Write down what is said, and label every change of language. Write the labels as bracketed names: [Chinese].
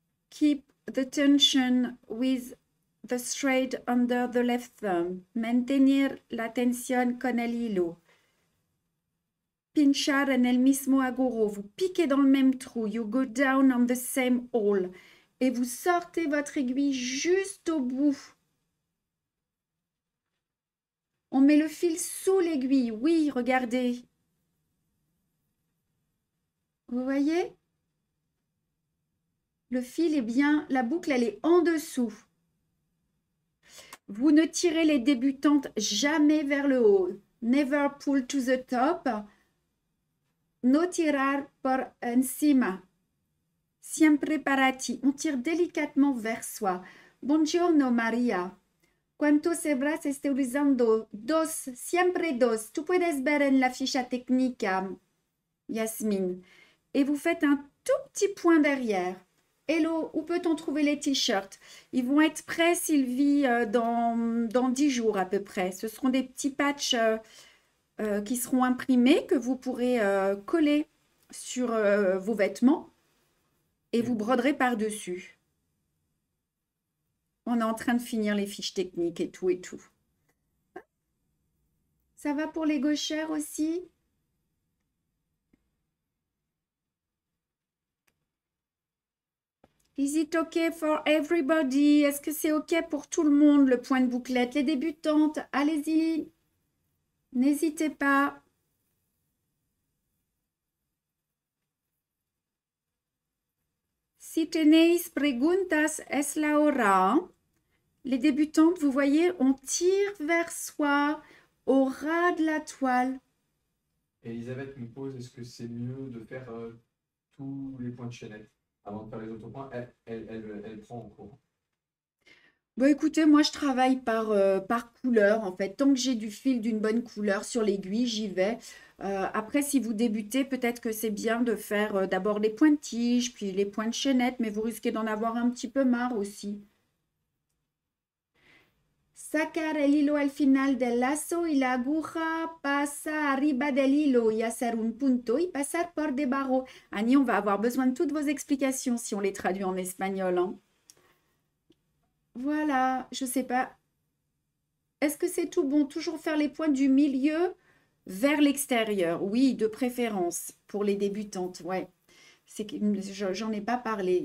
[English] Keep the tension with the thread under the left thumb. [Spanish] Mantener la tensión con el hilo. Pinchar en el mismo agujero. [French] Vous piquez dans le même trou. [English] You go down on the same hole. [French] Et vous sortez votre aiguille juste au bout. On met le fil sous l'aiguille. Oui, regardez. Vous voyez? Le fil est bien, la boucle, elle est en dessous. Vous ne tirez les débutantes jamais vers le haut. [English] Never pull to the top. [Spanish] No tirar por encima. Siempre para ti. [French] On tire délicatement vers soi. [Italian] Buongiorno, Maria. [Spanish] ¿Cuántos hebras estoy usando? Dos, siempre dos. Tú puedes ver en la ficha técnica, Yasmine. [French] Et vous faites un tout petit point derrière. Hello, où peut-on trouver les t-shirts? Ils vont être prêts, Sylvie, dans 10 jours à peu près. Ce seront des petits patchs qui seront imprimés que vous pourrez coller sur vos vêtements et vous broderez par-dessus. On est en train de finir les fiches techniques et tout et tout. Ça va pour les gauchères aussi? [English] Is it okay for everybody? [French] Est-ce que c'est OK pour tout le monde, le point de bouclette? Les débutantes, allez-y. N'hésitez pas. [Spanish] Si tenéis preguntas, es la hora. [French] Les débutantes, vous voyez, on tire vers soi, au ras de la toile. Elisabeth nous pose, est-ce que c'est mieux de faire tous les points de chaînette avant de faire les autres points? Elle prend en cours. Bon, écoutez, moi, je travaille par couleur, en fait. Tant que j'ai du fil d'une bonne couleur sur l'aiguille, j'y vais. Après, si vous débutez, peut-être que c'est bien de faire d'abord les points de tige, puis les points de chaînette, mais vous risquez d'en avoir un petit peu marre aussi. [Spanish] Sacar el hilo al final del lazo y la aguja pasa arriba del hilo y hacer un punto y pasar por debajo. [French] Annie, on va avoir besoin de toutes vos explications si on les traduit en espagnol, hein. Voilà, je sais pas. Est-ce que c'est tout bon? Toujours faire les points du milieu vers l'extérieur. Oui, de préférence pour les débutantes. Ouais, c'est que j'en ai pas parlé.